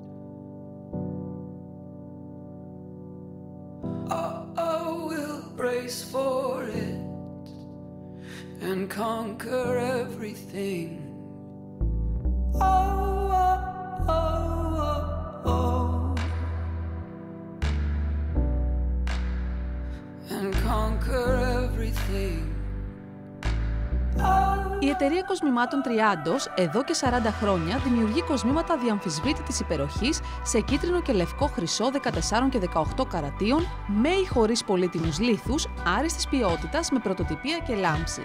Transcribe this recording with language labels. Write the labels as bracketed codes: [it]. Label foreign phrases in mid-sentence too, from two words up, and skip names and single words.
[en] We'll brace for it and conquer everything. And conquer everything. [el] Η εταιρεία κοσμημάτων Τριάντος εδώ και 40 χρόνια δημιουργεί κοσμήματα διαμφισβήτητης υπεροχής σε κίτρινο και λευκό χρυσό 14 και 18 καρατίων, με ή χωρίς πολύτιμους λίθους, άριστης ποιότητας, με πρωτοτυπία και λάμψη.